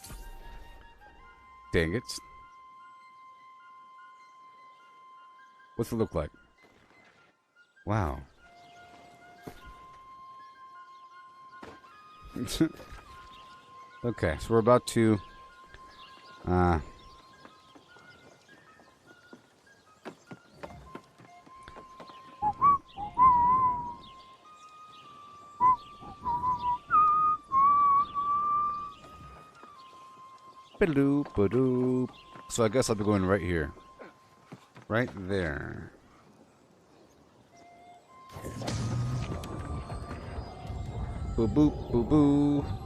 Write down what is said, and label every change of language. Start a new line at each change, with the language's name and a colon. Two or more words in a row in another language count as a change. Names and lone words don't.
English: Dang it. What's it look like? Wow. Okay, so we're about to Ah. Ba-doop, ba-doop. So I guess I'll be going right here. Right there. Boo boop, boo boo.